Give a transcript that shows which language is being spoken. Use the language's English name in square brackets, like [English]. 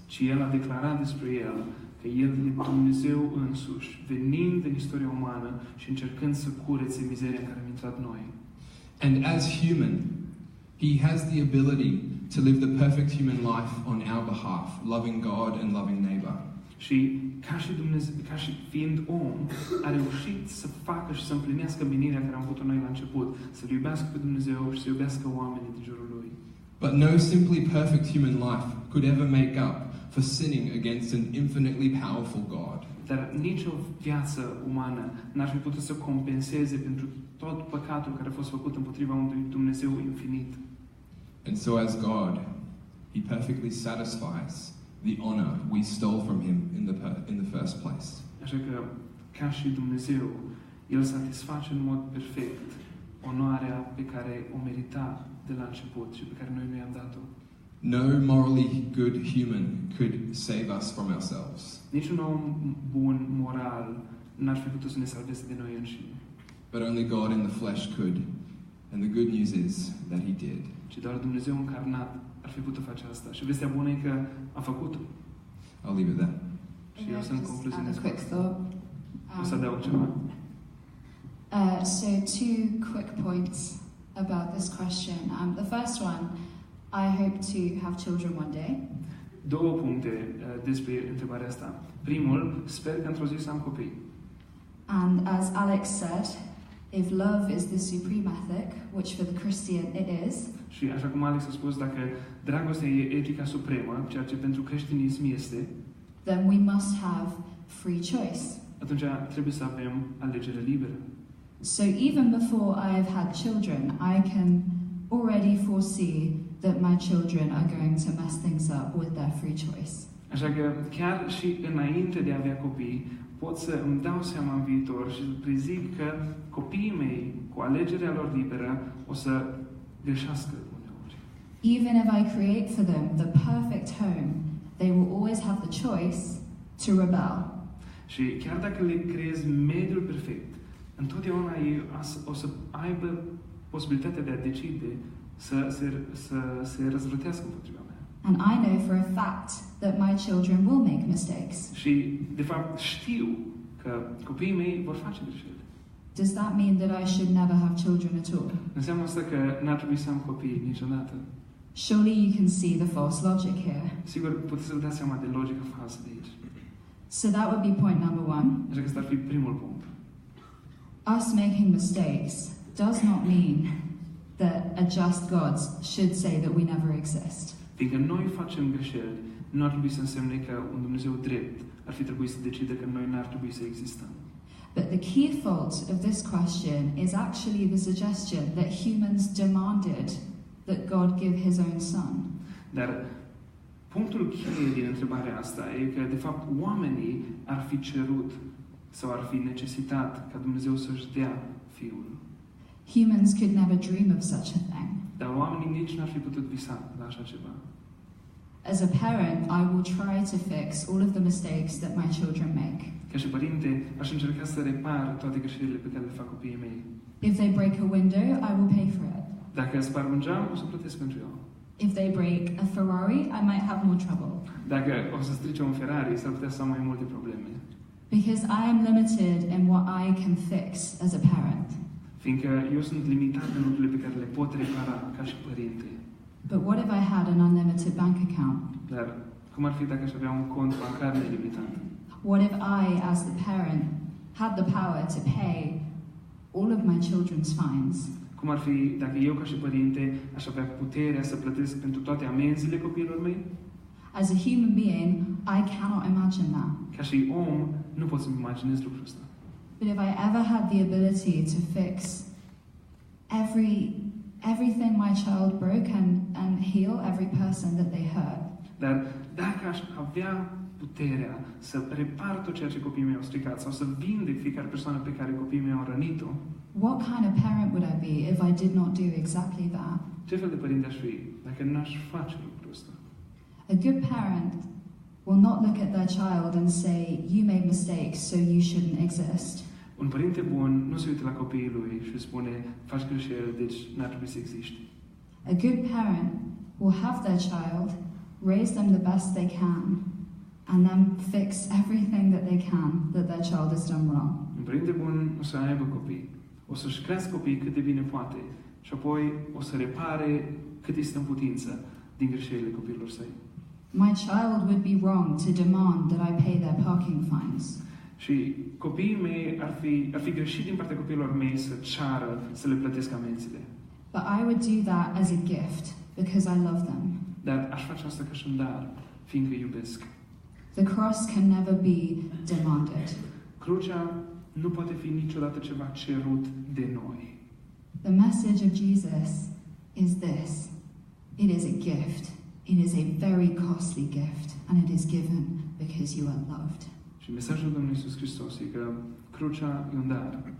[Romanian] Și el a declarat despre el că el e Dumnezeu însuși, venind în istoria umană și încercând să curețe mizeria în care am intrat noi. [English] And as human, he has the ability to live the perfect human life on our behalf, loving God and loving neighbor. [Romanian] Și ca și fiind om, a reușit să facă și să împlinească menirea care am avut-o noi la început, să-L iubească pe Dumnezeu și să iubească oamenii din jurul Lui. [English] But no simply perfect human life could ever make up for sinning against an infinitely powerful God. [Romanian] Dar nicio viață umană n-ar fi putut să compenseze pentru tot păcatul care a fost făcut împotriva unui Dumnezeu infinit. [English] And so as God, he perfectly satisfies the honor we stole from him in the first place. [Romanian] Așa că, ca și Dumnezeu, El satisface în mod perfect onoarea pe care o merita de la început și pe care noi nu i-am dat-o. [English] No morally good human could save us from ourselves. [Romanian] Niciun om bun, moral, n-ar fi putut să ne salveze de noi înșine. [English] But only God in the flesh could. And the good news is that he did. [Romanian] Și doar Dumnezeu încarnat ar fi putut face asta. Și vestea bună e că a făcut-o. [English] I'll leave it there. [Romanian] Și eu sunt concluzionist. [English] A quick thought. [Romanian] O să adaug ceva. [English] So 2 quick points about this question. The first one, I hope to have children one day. [Romanian] Două puncte despre întrebarea asta. Primul, sper că într-o zi să am copii. [English] And as Alex said, if love is the supreme ethic, which for the Christian it is, [Romanian] și așa cum Alex a spus, dacă dragostea e etica supremă, ceea ce pentru creștinism este, [English] then we must have free choice. [Romanian] atunci trebuie să avem alegere liberă. [English] So even before I have had children, I can already foresee that my children are going to mess things up with their free choice. [Romanian] Așa că chiar și înainte de a avea copii, pot să îmi dau seama în viitor și să prezic că copiii mei, cu alegerea lor liberă, o să greșească uneori. [English] Even if I create for them the perfect home, they will always have the choice to rebel. [Romanian] Și chiar dacă le creez mediul perfect, întotdeauna ei o să aibă posibilitatea de a decide să se răzvrătească împotriva mea. [English] And I know for a fact that my children will make mistakes. [Romanian] Și, de fapt, știu că copiii mei vor face greșeli. [English] Does that mean that I should never have children at all? [Romanian] Înseamnă asta că n-ar trebui să am copii niciodată. [English] Surely you can see the false logic here. [Romanian] Sigur, puteți să vă dați seama de logica falsă de aici. [English] So that would be point number 1. [Romanian] Așa că ăsta ar fi primul punct. [English] Us making mistakes does not mean that a just God should say that we never exist. [Romanian] Fiindcă noi facem greșeli, nu ar trebui să însemne că un Dumnezeu drept ar fi trebuit să decide că noi n-ar trebui să existăm. [English] But the key fault of this question is actually the suggestion that humans demanded that God give his own son. [Romanian] Dar punctul cheie din întrebarea asta e că, de fapt, oamenii ar fi cerut sau ar fi necesitat ca Dumnezeu să-și dea Fiul. [English] Humans could never dream of such a thing. [Romanian] Dar oamenii nici n-ar fi putut visa la așa ceva. [English] As a parent, I will try to fix all of the mistakes that my children make. [Romanian] Ca și părinte, aș încerca să repar toate greșelile pe care le fac copiii mei. [English] If they break a window, I will pay for it. [Romanian] Dacă sparg un geam, o să plătesc pentru el. [English] If they break a Ferrari, I might have more trouble. [Romanian] Dacă o să strice un Ferrari, s-ar putea să am mai multe probleme. [English] Because I am limited in what I can fix as a parent. [Romanian] Fiindcă eu sunt limitat în lucrurile pe care le pot repara ca și părinte. [English] But what if I had an unlimited bank account? [Romanian] Dar cum ar fi dacă aș avea un cont bancar nelimitat? [English] What if I, as the parent, had the power to pay all of my children's fines? [Romanian] Cum ar fi dacă eu ca și părinte aș avea puterea să plătesc pentru toate amenziile copiilor mei? [English] As a human being, I cannot imagine that. [Romanian] Ca și om, nu pot să-mi imaginez lucrul ăsta. [English] But if I ever had the ability to fix everything my child broke and heal every person that they hurt, [Romanian] Dar dacă aș avea puterea să repar tot ceea ce copiii mei au stricat sau să vindec fiecare persoană pe care copiii mei au rănit-o, [English] what kind of parent would I be if I did not do exactly that? [Romanian] ce fel de părinte aș fi dacă n-aș face lucrul ăsta? [English] A good parent will not look at their child and say, you made mistakes, so you shouldn't exist. [Romanian] Un părinte bun nu se uită la copiii lui și spune, faci greșeli, deci n-ar trebui să existi. [English] A good parent will have their child, raise them the best they can, and then fix everything that they can that their child has done wrong. [Romanian] Un părinte bun o să aibă copii, o să-și crească copiii cât de bine poate și apoi o să repare cât este în putință din greșelile copiilor săi. [English] My child would be wrong to demand that I pay their parking fines. [Romanian] Și copiii mei ar fi greșit din partea copiilor mei să ceară să le plătesc amenziile. [English] But I would do that as a gift because I love them. [Romanian] Dar aș face asta ca și un dar, fiindcă iubesc. [English] The cross can never be demanded. [Romanian] Crucea nu poate fi niciodată ceva cerut de noi. [English] The message of Jesus is this. It is a gift. It is a very costly gift, and it is given because you are loved. [Romanian] Și mesajul Domnului Iisus Hristos e că crucea e un dar.